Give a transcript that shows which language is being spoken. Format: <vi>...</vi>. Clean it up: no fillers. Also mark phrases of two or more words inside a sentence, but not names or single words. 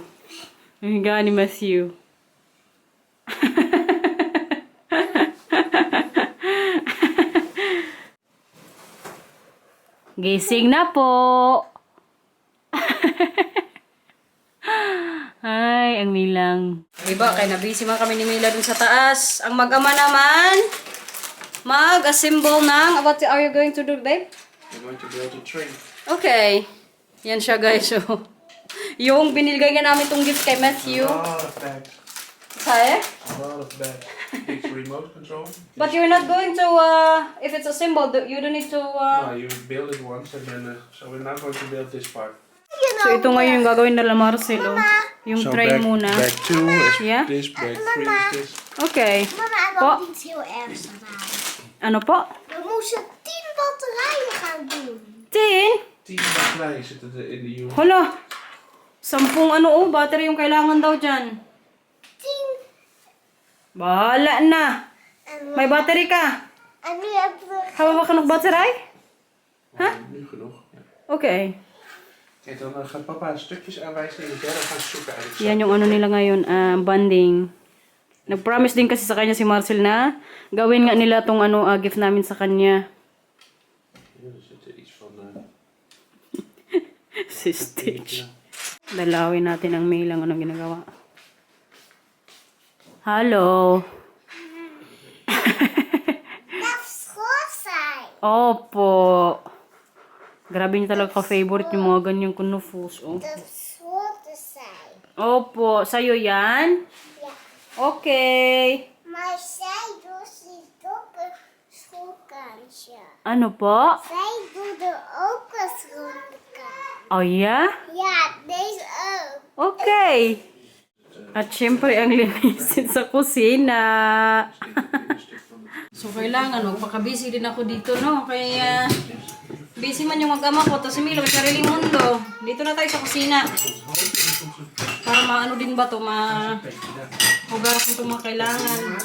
<tl>Ang higa ni Matthew. Gising na po. Ay, ang Milang. Diba, kaya nabisi man kami ni Mila dun sa taas. Ang mag-ama naman, mag-assemble ng,</tl> <en>what are you going to do, babe? We're going to build a tree.</en> <tl>Okay. Yan siya, guys. So, yung binilgay nga namin itong gift kay Matthew.</tl> <en>A lot of bags.</en> <tl>Saya?</tl> <en>A lot of bags. It's remote control. But you're not going to, if it's a symbol, you don't need to, No, you build it once and then, so we're not going to build this part. So,</en> <tl>ito ngayon yung gagawin nila Marcelo. Yung</tl> <en>So tray bag,</en> <tl>muna.</tl> <en>bag 2 is Yeah? this, bag 3 is this. Okay.</en> <nl>Mama, en</nl> <tl>Po.</tl> <nl>dan iets heel ergs gedaan.</nl> <tl>Ano po?</tl> <nl>We moesten 10 batterijen gaan doen. 10? 10 batterijen zitten er in de unit.</nl> <tl>Hala. 10 battery yung kailangan daw dyan. 10 Bahala na. May battery ka.</tl> <nl>En nu hebben we... Hebben we genoeg batterij? Huh? Nu genoeg. Ja.</nl> <tl>Okay.</tl> <nl>Kijk, dan gaat papa stukjes aanwijzen in het derde gaan zoeken eigenlijk.</nl> <tl>Yan yung ano nila ngayon, bonding. Nag-promise din kasi sa kanya si Marcel na gawin nga nila tong ano, gift namin sa kanya.</tl> <nl>Ja, er zit iets van...</nl> <tl>Si Stitch. Dalawin natin ang mail ang anong ginagawa.</tl> <nl>Hallo. Dat is goed zijn.</nl> <tl>Opo. Grabe niyo talaga ka-favorite yung mga ganyang kunufos. Oh.</tl> <nl>Dat is goed zijn.</nl> <tl>Opo. Sa'yo yan?</tl> <nl>Ja.</nl> <tl>Okay.</tl> <nl>Maar zij doet zich ook een schoolkansje.</nl> <tl>Ano po?</tl> <nl>Zij doet er ook een schoolkansje.</nl> <en>Oh, yeah?</en> <nl>Ja, deze ook.</nl> <tl>Okay. At syempre, ang linisin sa kusina. So, kailangan, magpaka-busy din ako dito, no? Kaya, busy man yung mag-ama ko, tapos si Milo, may sariling mundo. Dito na tayo sa kusina. Para maano din ba to, hugasan itong mga kailangan.</tl>